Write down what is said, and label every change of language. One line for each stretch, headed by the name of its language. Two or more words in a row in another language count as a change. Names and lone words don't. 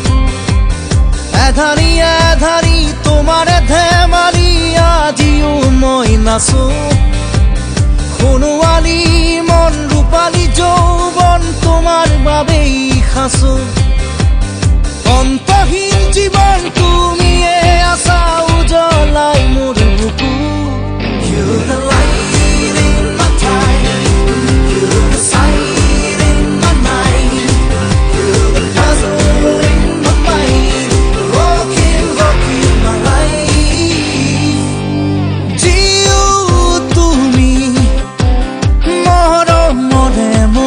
Assamese: এধাৰি এধাৰি তোমাৰে ধেমালি আজিও মই নাচো সোণোৱালী মন ৰূপালী যৌৱন তোমাৰ বাবেই সাঁচো অন্তহীন জীৱন তুমিয়ে আছা উজ্বলাই মোৰ বুকু
English: You're the light in my time. You're the sight in my mind. You're the puzzle in my mind. Rocking my life. Jiyo tumi moro more mo.